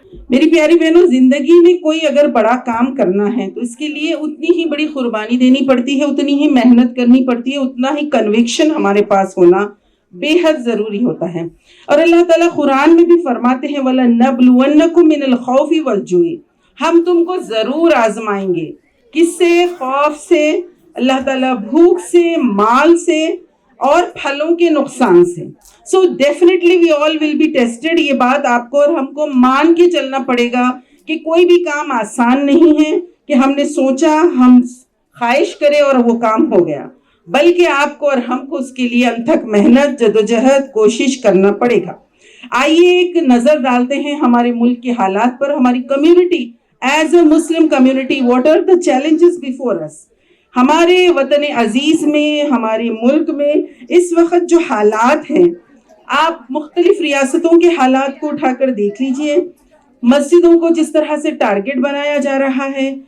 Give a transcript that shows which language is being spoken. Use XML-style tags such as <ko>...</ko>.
<ur>میری پیاری بہنوں، زندگی میں کوئی اگر بڑا کام کرنا ہے تو اس کے لیے اتنی ہی بڑی قربانی دینی پڑتی ہے، اتنی ہی محنت کرنی پڑتی ہے، اتنا ہی کنوکشن ہمارے پاس ہونا بے حد ضروری ہوتا ہے. اور اللہ تعالیٰ قرآن میں بھی فرماتے ہیں</ur> <ar>وَلَنَّبْلُوَنَّكُم مِّنَ الْخَوْفِ وَالْجُوعِ،</ar> <ur>ہم تم کو ضرور آزمائیں گے. کس سے؟ خوف سے، اللہ تعالیٰ بھوک سے، مال سے اور پھلوں کے نقصان سے.</ur> <en>So definitely we all will be tested.</en> <ur>یہ بات آپ کو اور ہم کو مان کے چلنا پڑے گا کہ کوئی بھی کام آسان نہیں ہے کہ ہم نے سوچا، ہم خواہش کرے اور وہ کام ہو گیا، بلکہ آپ کو اور ہم کو اس کے لیے انتھک محنت، جدوجہد، کوشش کرنا پڑے گا. آئیے ایک نظر ڈالتے ہیں ہمارے ملک کے حالات پر. ہماری community</ur> <en>As a Muslim community, what are the challenges before us؟</en> <ur>ہمارے وطن عزیز میں، ہمارے ملک میں اس وقت جو حالات ہیں، آپ مختلف ریاستوں کے حالات کو اٹھا کر دیکھ لیجئے. مسجدوں کو جس طرح سے ٹارگٹ بنایا جا رہا ہے،</ur>